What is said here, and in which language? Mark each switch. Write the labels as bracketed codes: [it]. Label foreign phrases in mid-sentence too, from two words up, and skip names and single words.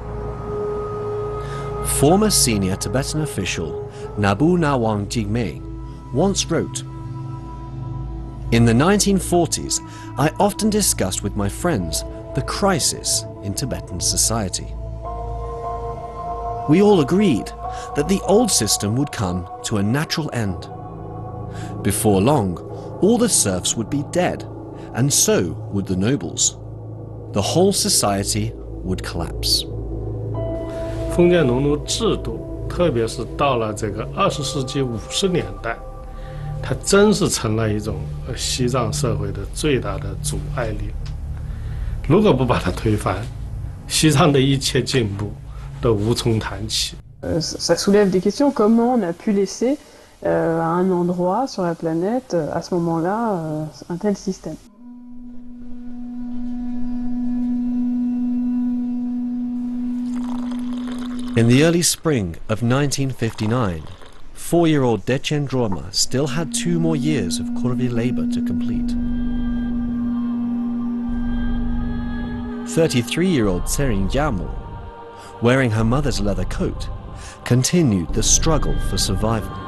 [en] Former senior Tibetan official Nabu Nawang Jigme once wrote, "In the 1940s, I often discussed with my friends the crisis in Tibetan society. We all agreed that the old system would come to a natural end. Before long, all the serfs would be dead, and so would the nobles. The whole society would collapse." [zh] 封建农奴制度，特别是到了这个20世纪50年代，它真是成了一种西藏社会的最大的阻碍力。如果不把它推翻，西藏的一切进步都无从谈起。 [fr] Ça soulève des questions. Comment on a pu laisser à un endroit sur la planète, à ce moment-là, un tel système? [en] In the early spring of 1959, 4-year-old Dechen Droma still had 2 more years of Kurvi labor to complete. 33-year-old Tsering Gyalmo, wearing her mother's leather coat, continued the struggle for survival.